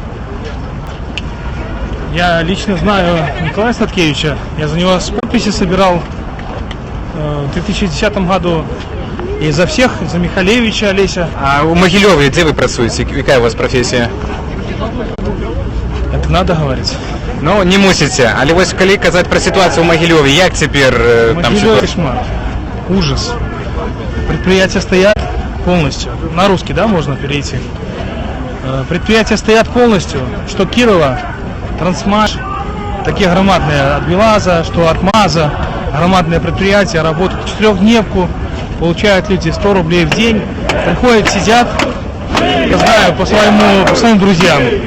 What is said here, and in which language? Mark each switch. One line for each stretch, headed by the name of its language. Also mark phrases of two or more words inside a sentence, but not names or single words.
Russian: Я лично знаю Николая Статкевича, я за него с подписи собирал в 2010 году и за всех, за Михалевича, Олеся. А у Могилеве где вы працуете? Какая у вас профессия? Это надо говорить.
Belarusian: Ну, не мусите. Але вось калі казаць
Russian: про ситуацию в Могилеве,
Belarusian: як теперь там
Russian: Могилев кошмар, ужас. Предприятия стоят полностью. На русский, да, можно перейти? Предприятия стоят полностью, что Кирова, Трансмаш, такие громадные, от БелАЗа, что от МАЗа, громадные предприятия работают в 4-дневку, получают люди 100 рублей в день, приходят, сидят, я знаю, по своим друзьям.